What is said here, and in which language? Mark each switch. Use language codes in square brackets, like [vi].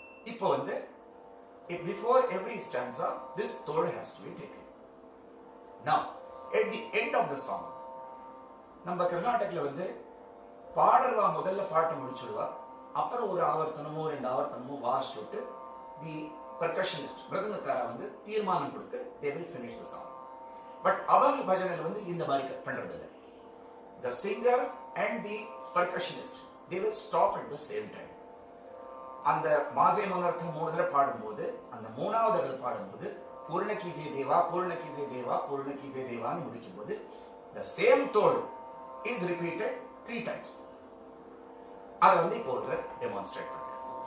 [ta] இப்போ வந்து [en] before every stanza this third has to be taken. Now at the end of the song [ta] நம்ம கர்நாடகத்துல வந்து பாடல்வா முதல்ல பாட்டு முடிச்சுடுவா, அப்புறம் ஒரு ஆவர்த்தனமோ 2 ஆவர்த்தனமோ வாசிச்சுட்டு தி பர்கஷனிஸ்ட் மிருதங்கக்காரா வந்து தீர்மானம் கொடுத்து [en] they will finish the song. [ta] But அவங்க பஜனையில் வந்து இந்த மாதிரி பண்றது இல்லை. [en] The singer and the percussionist they will stop at the same time. [ta] அந்த மாசே மனோரத்தம் 3 தடவை பாடும்போது அந்த 3வது தடவை பாடும்போது பூர்ண கீஜே தேவா பூர்ண கீஜே தேவா பூர்ண கீஜே தேவான்னு முடிக்கும்போது [en] the same tone is repeated 3 times. [ta] அதை வந்து இப்போ ஒரு டெமான்ஸ்ட்ரேட் பண்ணுறேன்.